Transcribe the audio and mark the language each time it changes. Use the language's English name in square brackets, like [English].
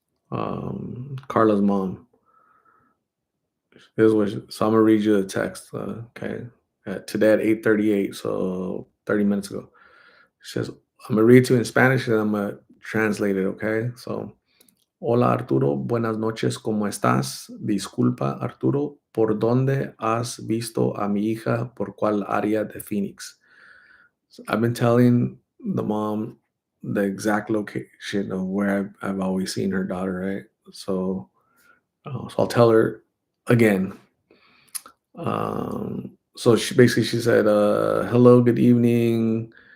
[English] Karla's mom. So I'm gonna read you the text. Okay, today at 8:38, so 30 minutes ago. She says, "I'm gonna read to you in Spanish and I'm gonna translate it." [Spanish] Okay, so hola Arturo, buenas noches, ¿cómo estás? Disculpa Arturo, ¿por dónde has visto a mi hija? ¿Por cuál área de Phoenix? [English] So I've been telling the mom the exact location of where I've always seen her daughter, right? So I'll tell her again. So she said, "Hello, good evening.